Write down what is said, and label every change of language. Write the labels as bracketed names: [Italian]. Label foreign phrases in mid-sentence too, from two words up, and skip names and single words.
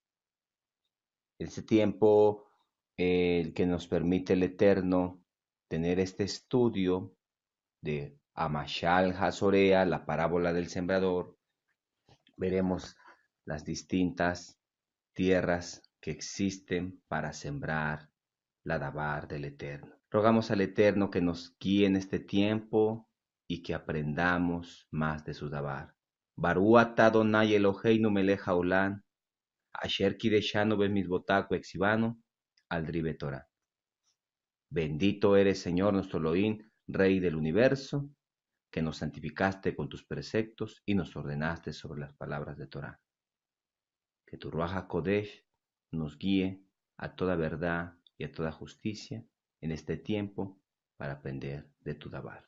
[Spanish] Este tiempo que nos permite el Eterno tener este estudio de [Hebrew] המשל הזורע, [Spanish] la parábola del sembrador, veremos las distintas tierras que existen para sembrar la dabar del Eterno. Rogamos al Eterno que nos guíe en este tiempo y que aprendamos más de su dabar. [Hebrew] ברוך אתה אדני אלהינו מלך העולם, אשר קדשנו במצותיך וצונו על דברי תורה. [Spanish] Bendito eres, Señor nuestro Elohim, Rey del universo, que nos santificaste con tus preceptos y nos ordenaste sobre las palabras de Torah. Que tu [Hebrew] רוח הקודש [Spanish] nos guíe a toda verdad y a toda justicia en este tiempo para aprender de tu dabar.